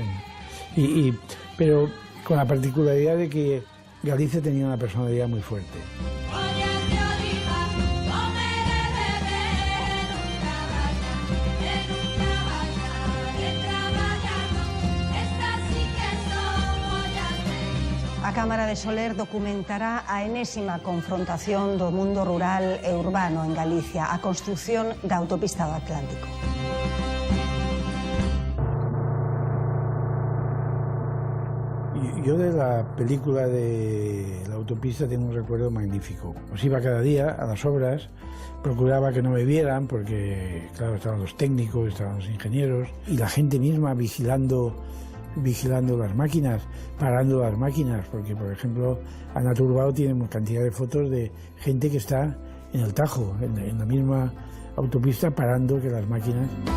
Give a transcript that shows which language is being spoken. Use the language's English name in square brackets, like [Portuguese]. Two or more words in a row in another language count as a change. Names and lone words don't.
[Spanish] Pero con la particularidad de que Galicia tenía una personalidad muy fuerte. [Galician] A Cámara de Soler documentará a enésima confrontación do mundo rural e urbano en Galicia, a construción da autopista do Atlántico. [Spanish] Yo de la película de la autopista tengo un recuerdo magnífico. Pues iba cada día a las obras, procuraba que no me vieran porque, claro, estaban los técnicos, estaban los ingenieros y la gente misma vigilando las máquinas, parando las máquinas, porque, por ejemplo, Ana Turbao tiene una cantidad de fotos de gente que está en el Tajo, en la misma autopista, parando que las máquinas.